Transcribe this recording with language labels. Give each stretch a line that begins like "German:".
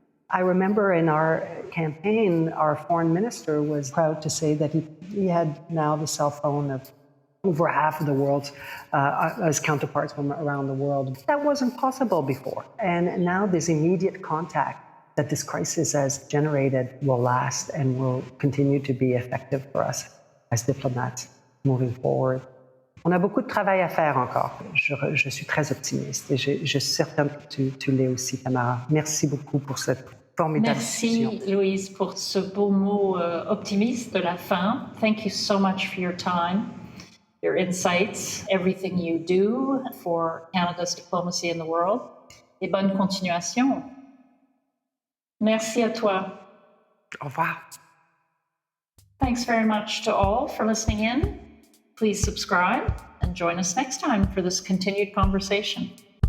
English: I remember in our campaign, our foreign minister was proud to say that he had now the cell phone of over half of the world's as counterparts from around the world. That wasn't possible before. And now this immediate contact that this crisis has generated will last and will continue to be effective for us as diplomats moving forward.
French: On a beaucoup de travail à faire encore. Je suis très optimiste et je suis certaine que tu l'es aussi, Tamara. Merci beaucoup pour cette formidable discussion. Merci, Louise, pour ce beau mot optimiste de la fin.
English: Thank you so much for your time, your insights, everything you do for Canada's diplomacy in the world.
French: Et bonne continuation. Merci à toi. Au revoir.
English: Thanks very much to all for listening in. Please subscribe and join us next time for this continued conversation.